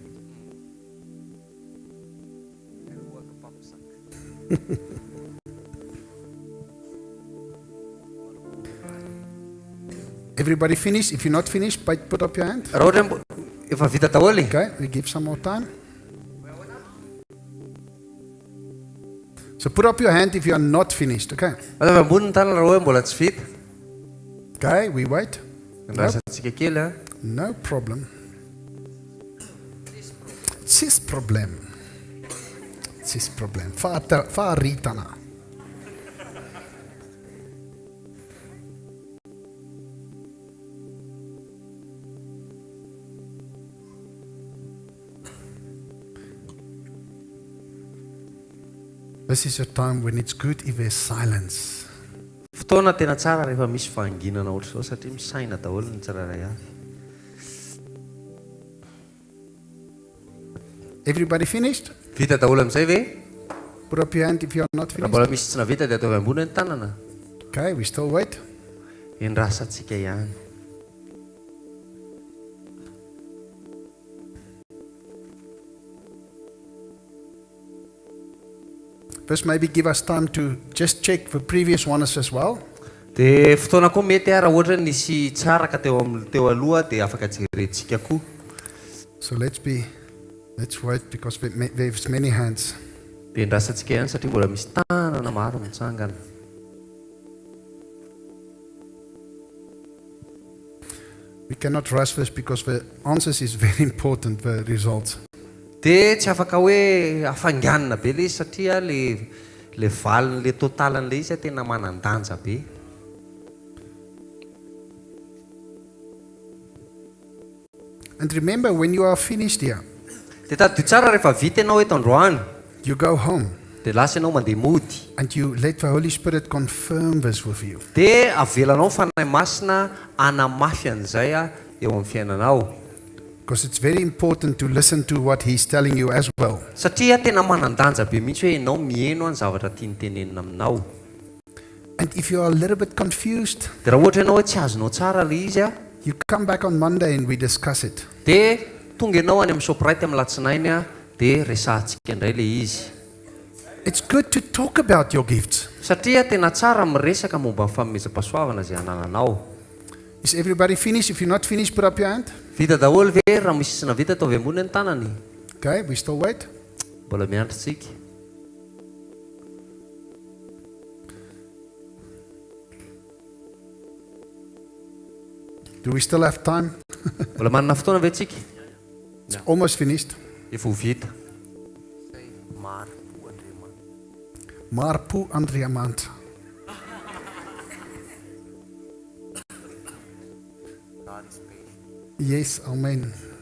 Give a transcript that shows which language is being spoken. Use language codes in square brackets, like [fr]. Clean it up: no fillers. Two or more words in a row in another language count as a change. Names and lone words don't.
[en] Everybody finished? If you're not finished, put up your hand. [mg] Raha ohatra efa vita daholo. [en] Okay, we give some more time. So put up your hand if you are not finished, okay? [mg] Atao ambony ny tanana raha hoe mbola tsy vita. [en] Okay, we wait. [mg] Andrasantsika kely [en] No problem. Sis problem. Sis problem. Faritana. This is a time when it's good if there's silence. [mg] Fotoana tena tsara rehefa misy fahanginana ohatr' izao satria misaina daholo ny tsirairay avy. [en] Everybody finished? [mg] Vita daholo amin'izay ve? [en] Put up your hand if you are not [mg] Raha [en] finished. [mg] mbola misy tsy navita dia ataovy ambony ny tanana. [en] Okay, we still wait. [mg] Endrasantsika ihany. [en] First, maybe give us time to just check the previous ones as well. [mg] Dia fotoana koa mety raha ohatra nisy tsara ka teo aloha dia afaka jerentsika koa. [en] So let's wait because there's many hands. [mg] Dia endrasantsika ihany satria mbola misy tanana maro mitsangana. [en] We cannot rush this because the answers is very important, the results. [mg] Dia tsy afaka hoe afanganina be ilay izy satria le valin'le totalan'le izy tena manan-danja be. [en] And remember, when you are finished here, [mg] Dia taddio tsara rehefa vita ianao eto androany [en] you go home [mg] dia lasa ianao mandeha mody. [en] and you let the Holy Spirit confirm this with you. [mg] Dia avelanao fanahy masina anamafy an'izay eo amin'ny fiainanao. [en] Because it's very important to listen to what He's telling you as well. [mg] Satria tena manan-danja be mihitsy hoe ianao mihaino ny zavatra tiany tenenina aminao. [en] And if you are a little bit confused, [mg] Dia raha ohatra ianao hoe tsy azonao tsara le izy [en] you come back on Monday and we discuss it. [mg] dia tonga ianao any amin'ny shoprite amin'ny latsinainy dia resahantsika indray le izy. [en] It's good to talk about your gifts. [mg] Satria tena tsara miresaka momba ny fanomezam-pahasoavana izay anananao. [en] Is everybody finished? If you're not finished, put up your hand. [mg] Vita daholo ve raha misy tsy navita ataovy ambony ny tanany. [en] Okay, we still wait. [mg] Mbola miandry tsika. [en] Do we still have time? [mg] Mbola manana fotoana ve tsika? [en] It's almost finished. [mg] Efa ho vita. Marpu Andriamant. [en] Yes, amen.